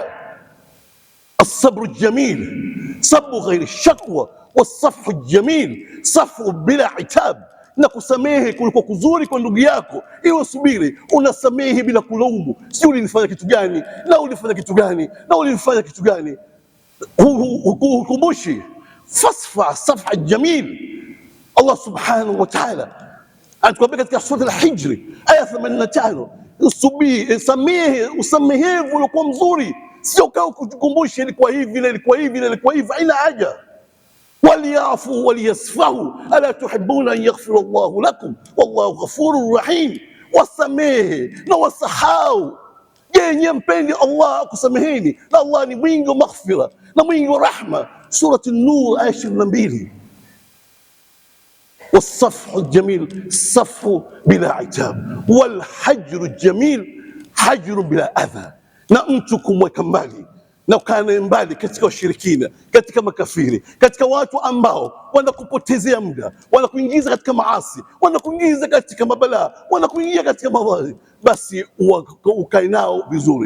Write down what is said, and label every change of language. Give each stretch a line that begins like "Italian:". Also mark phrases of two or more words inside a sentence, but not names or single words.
Arabic: الصبر الجميل صبر غير الشكوى، والصفح الجميل صفح bila عتاب.
Swahili: Na kusamehe kuliko kuzuri kwa ndugu yako, iwe subiri, unasamehe bila kulaumu, si ulifanya kitu gani na ulifanya kitu gani na ulifanya kitu gani, hukumbushi.
Arabic: فاصفح الصفح الجميل.
Swahili: Allah subhanahu wa ta'ala anatuambia katika sura al-Hijr aya 85, subiri, samehe, usamehevu ulikuwa mzuri, sio kama kukukumbusha ilikuwa hivi na ilikuwa hivi na ilikuwa hivi. Haina haja.
Arabic: وليعفوا وليصفحوا ألا تحبون أن يغفر الله لكم والله غفور رحيم.
Swahili: Wasamehe na wasahau. Je, nyie mpendi Allah akusameheni? Na Allah ni mwingi wa maghfira na mwingi wa rahma. Surati An-Nur aya 22.
Arabic: والصفح الجميل صفح بلا عتاب، والحجر الجميل حجر بلا أذى.
Swahili: Na mtu kumweka mbali na ukana mbali katika washirikina, katika makafiri, katika watu ambao wanakupotezea muda, wanakuingiza katika maasi, wanakuingiza katika mabalaa, wanakuingia katika mawadhi, basi ukae nao vizuri.